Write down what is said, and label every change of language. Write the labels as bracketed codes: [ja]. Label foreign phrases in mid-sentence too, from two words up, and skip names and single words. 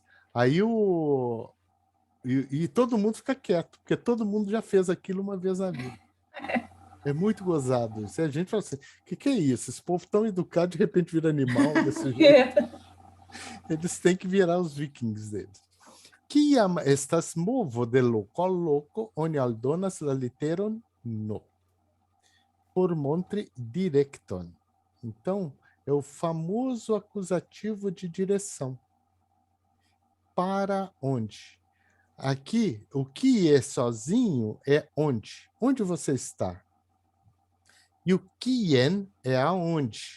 [pt] Aí e todo mundo fica quieto, porque todo mundo já fez aquilo uma vez na vida. É muito gozado isso. E a gente fala assim, o que é isso? Esse povo tão educado, de repente vira animal desse jeito. Eles têm que virar os vikings deles. [eo] Kiam estas movo de loco al loco, oni aldonas la literon no. Por montre directon. [pt] Então, é o famoso acusativo de direção. Para onde? Aqui, o que é sozinho é onde. Onde você está? E o quien é aonde.